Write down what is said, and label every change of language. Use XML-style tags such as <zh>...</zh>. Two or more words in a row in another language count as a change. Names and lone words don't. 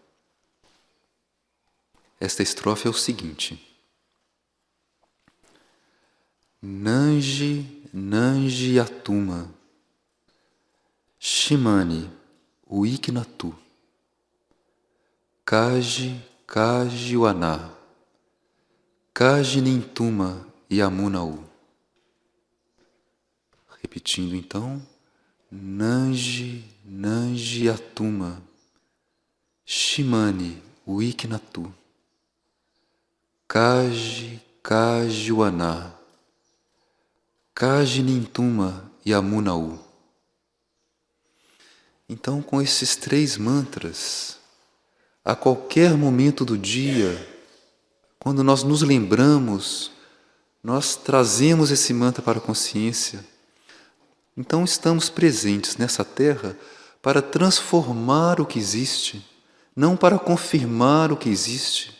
<pt>Esta estrofe é o seguinte: Nanji, Nanji Atuma, Shimani, Uiknatu, Kaji, Kaji Wana, Kaji Nintuma Yamunau. Repetindo então, Nanji, Nanji Atuma, Shimani, Uiknatu, Kaji, Kaji Wana, Kaji Nintuma Yamunau. Então, com esses três mantras, a qualquer momento do dia, quando nós nos lembramos, nós trazemos esse mantra para a consciência. Então, estamos presentes nessa terra para transformar o que existe, não para confirmar o que existe.</pt>